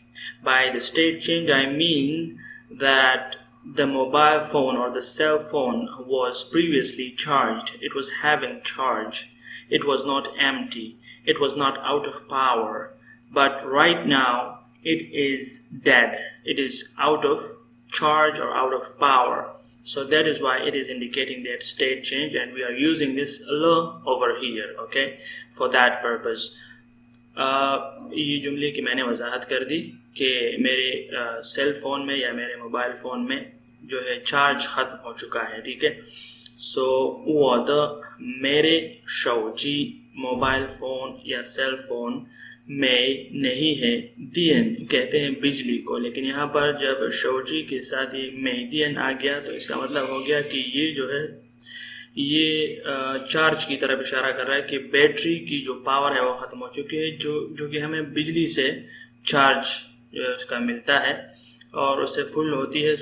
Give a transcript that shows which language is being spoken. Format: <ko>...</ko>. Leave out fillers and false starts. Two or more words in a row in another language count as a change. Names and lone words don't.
<en>By the state change I mean that the mobile phone or the cell phone was previously charged, it was having charge, it was not empty, it was not out of power, but right now it is dead, it is out of charge or out of power. So that is why it is indicating that state change, and we are using this le over here, okay, for that purpose.</en> <ur>یہ جملے کی میں نے وضاحت کر دی کہ میرے</ur> <en>cell phone</en> <ur>میں یا میرے</ur> <en>mobile phone</en> <ur>میں جو ہے چارج ختم ہو چکا ہے، ٹھیک ہے. सो 我的 मेरे 手机</ur> <en>mobile phone</en> <ur>یا</ur> <en>cell phone</en> <ur>میں نہیں ہے. دیان کہتے ہیں بجلی کو، لیکن یہاں پر جب شوجی کے ساتھ یہ میں دیان آ گیا تو اس کا مطلب ہو گیا کہ یہ جو ہے یہ چارج کی طرف اشارہ کر رہا ہے کہ بیٹری کی جو پاور ہے وہ ختم ہو چکی ہے، جو کہ ہمیں بجلی سے چارج جو ہے اس کا ملتا ہے اور اس سے فل ہوتی ہے.</ur>